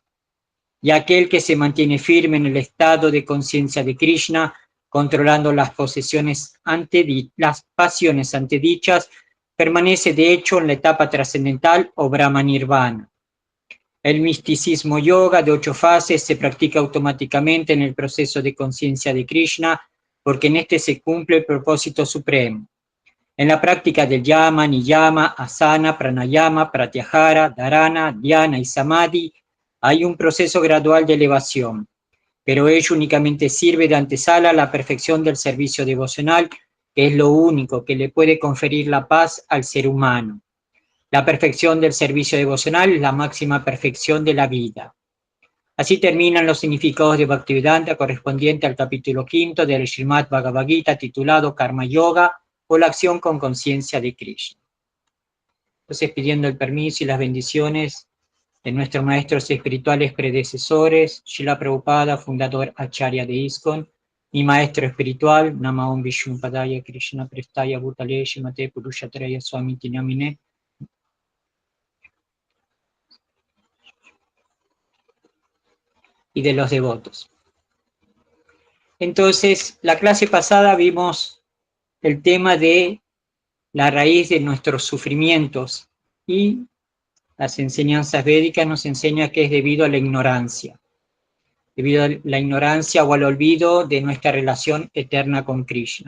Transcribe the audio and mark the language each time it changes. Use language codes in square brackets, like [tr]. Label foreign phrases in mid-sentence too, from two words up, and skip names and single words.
[es] Y aquel que se mantiene firme en el estado de conciencia de Krishna, controlando las las pasiones antedichas, permanece de hecho en la etapa trascendental o Brahma Nirvana. El misticismo yoga de 8 fases se practica automáticamente en el proceso de conciencia de Krishna, porque en este se cumple el propósito supremo. En la práctica del yama, niyama, asana, pranayama, pratyahara, dharana, dhyana y samadhi, hay un proceso gradual de elevación, pero ello únicamente sirve de antesala a la perfección del servicio devocional, que es lo único que le puede conferir la paz al ser humano. La perfección del servicio devocional es la máxima perfección de la vida. Así terminan los significados de Bhaktivedanta correspondiente al capítulo 5 del Srimad Bhagavad Gita titulado Karma Yoga o la acción con conciencia de Krishna. Entonces, pidiendo el permiso y las bendiciones de nuestros maestros espirituales predecesores, Srila Prabhupada, fundador Acharya de ISKCON, mi maestro espiritual, [sa] Namaon Vishnu Padaya Krishna Prestaya Bhutale Shrimate Purushatraya Swamiti Namine, [es] y de los devotos. Entonces, la clase pasada vimos el tema de la raíz de nuestros sufrimientos y las enseñanzas védicas nos enseñan que es debido a la ignorancia o al olvido de nuestra relación eterna con Krishna.